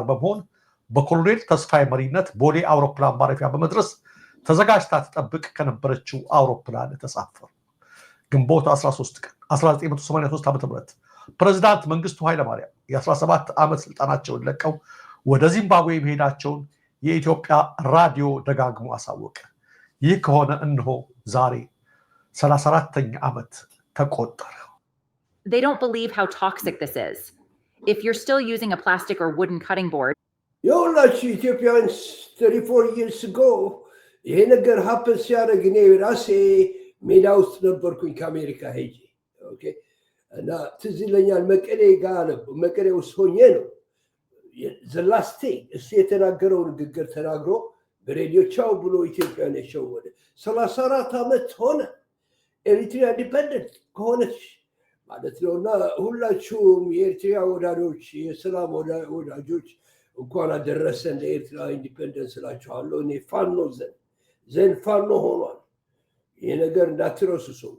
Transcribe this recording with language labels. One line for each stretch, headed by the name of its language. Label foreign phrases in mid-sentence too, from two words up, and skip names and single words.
Amharic: በመሆን በኮሎኔል ተስፋዬ መሪነት ቦሌ አውሮፕላን ማረፊያ በመድረስ ተዘጋጅታ ተጠብቅ ከነበረችው አውሮፕላን ተሳፈሩ። ግንቦት 13 ቀን 1983 ዓ.ም ፕሬዝዳንት መንግስቱ ኃይለማርያም የ17 ዓመት ስልጣናቸውን ለቀው ወደ ዚምባብዌ መሄዳቸውን የኢትዮጵያ ራዲዮ ደጋግሞ አሳወቀ። ይህ ከሆነ እነሆ ዛሬ 34ኛ ዓመት ተቆጠረ።
English: They don't believe how toxic this is. If you're still using a plastic or wooden cutting board.
Amharic: የሁላችሁ ኢትዮጵያውያን
English: 34 years ago
Amharic: ይሄ ነገር ሀፕን ሲያደርግ እኔ ራሴ ሜዳ ውስጥ ነበርኩኝ ከአሜሪካ ሄጄ እና ትዝ ይለኛል መቀሌ ውስጥ ሆኜ ነው ዘላስቴ እሱ የተናገረው ንግግር ተናግሮ በሬዲዮ ቻው ብሎ ኢትዮጵያን የሸወደ 34 ዓመት ሆነ ኤሪትሪያ ኢንዲፔንደንት ከሆነች ማለት ነው። እና ሁላችሁም የኤርትራ ወዳጆች፣ የሰላም ወዳጆች እንኳን አደረሰን ለኤርትራ ኢንዲፔንደንስ ስላችኋለሁ። እኔ ፋኖ ዘን ፋኖ ሆኗል። ይሄ ነገር እንዳትረሱ ሰዎች።